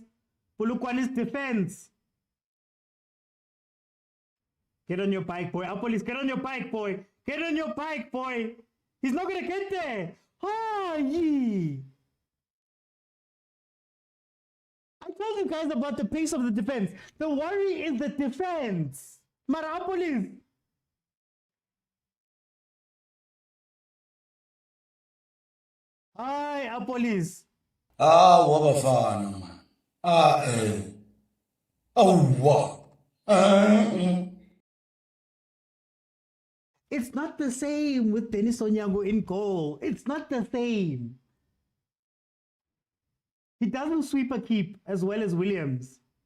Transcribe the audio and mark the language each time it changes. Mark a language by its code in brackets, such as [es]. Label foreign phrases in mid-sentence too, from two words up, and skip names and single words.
[en] Polokwane's defense. Get on your bike, boy. Police, get on your bike, boy. Get on your bike, boy. He's not going to get there. Ah, yee. I told you guys about the pace of the defense. The worry is the defense. Marapolis. Hi, Apolis. Bafana, man. Wow. It's not the same with Dennis Onyango in goal. It's not the same. He doesn't sweep a keep as well as Williams.